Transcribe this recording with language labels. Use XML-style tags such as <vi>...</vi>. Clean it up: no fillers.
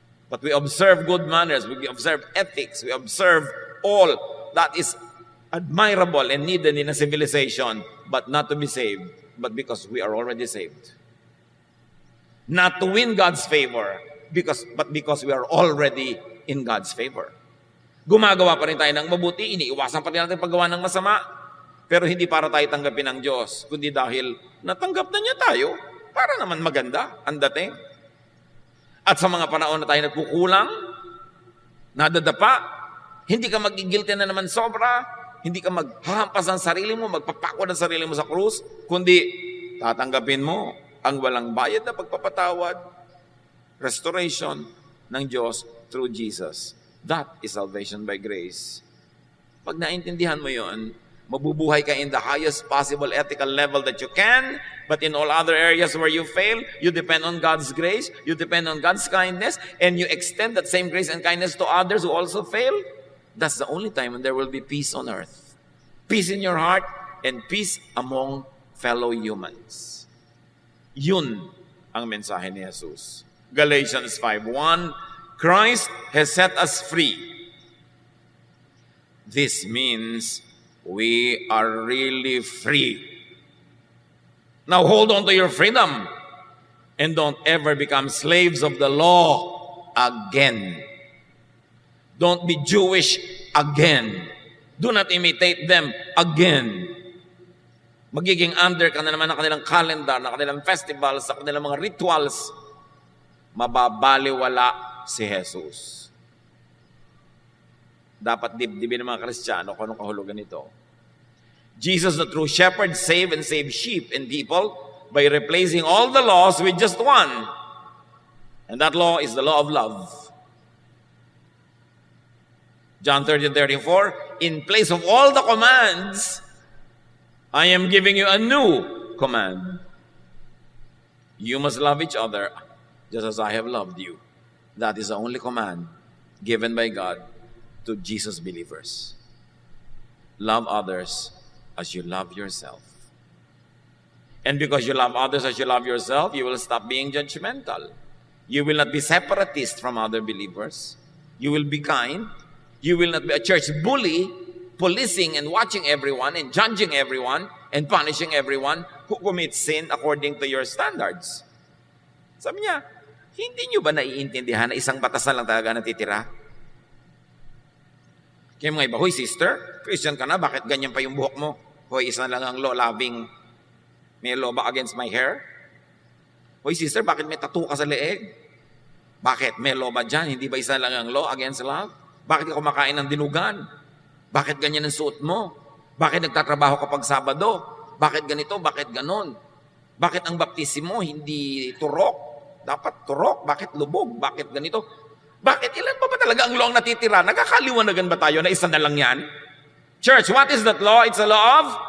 <en>But we observe good manners, we observe ethics, we observe all that is admirable and needed in a civilization, but not to be saved, but because we are already saved. Not to win God's favor, but because we are already in God's favor.</en> <tl>Gumagawa pa rin tayo ng mabuti, iniiwasan pa rin natin paggawa ng masama, pero hindi para tayo tanggapin ng Diyos, kundi dahil natanggap na niya tayo, para naman maganda ang dating. At sa mga panahon na tayo nagkukulang, nadadapa, hindi ka magigilty na naman sobra, hindi ka maghahampas ng sarili mo, magpapako ng sarili mo sa krus, kundi tatanggapin mo ang walang bayad na pagpapatawad, restoration ng Diyos</tl> <en>through Jesus. That is salvation by grace.</en> <tl>Pag naintindihan mo yon,</tl> <en>mabubuhay ka in the highest possible ethical level that you can, but in all other areas where you fail, you depend on God's grace, you depend on God's kindness, and you extend that same grace and kindness to others who also fail. That's the only time when there will be peace on earth. Peace in your heart and peace among fellow humans.</en> <tl>Yun ang mensahe ni Jesus.</tl> <en>Galatians 5:1, Christ has set us free. This means we are really free. Now hold on to your freedom and don't ever become slaves of the law again. Don't be Jewish again. Do not imitate them again.</en> <tl>Magiging under ka na naman ng kanilang calendar, ng kanilang festivals, ng kanilang mga rituals. Mababaliwala si Jesus. Dapat dibdibin ng mga Kristiyano kung anong kahulugan nito.</tl> <en>Jesus, the true shepherd, save and save sheep and people by replacing all the laws with just one. And that law is the law of love. John 13:34, in place of all the commands, I am giving you a new command. You must love each other just as I have loved you. That is the only command given by God to Jesus believers. Love others as you love yourself. And because you love others as you love yourself, you will stop being judgmental. You will not be separatist from other believers. You will be kind. You will not be a church bully, policing and watching everyone and judging everyone and punishing everyone who commits sin according to your standards.</en> <tl>Sabi niya, hindi niyo ba naiintindihan na isang batas na lang talaga natitira? Kaya mga iba, hoy sister, Christian ka na, bakit ganyan pa yung buhok mo? Hoy, isa lang ang law-loving, may law ba against my hair? Hoy sister, bakit may tattoo ka sa leeg? Bakit? May law ba dyan? Hindi ba isa lang ang law against love? Bakit ka kumakain ng dinugan? Bakit ganyan ang suot mo? Bakit nagtatrabaho kapag Sabado? Bakit ganito? Bakit ganon? Bakit ang baptismo hindi turok? Dapat turok? Bakit lubog? Bakit ganito? Bakit? Ilan pa ba talaga ang law ang natitira? Nagkakaliwanagan ba tayo na isa na lang yan?</tl> <en>Church, what is that law? It's a law of?</en>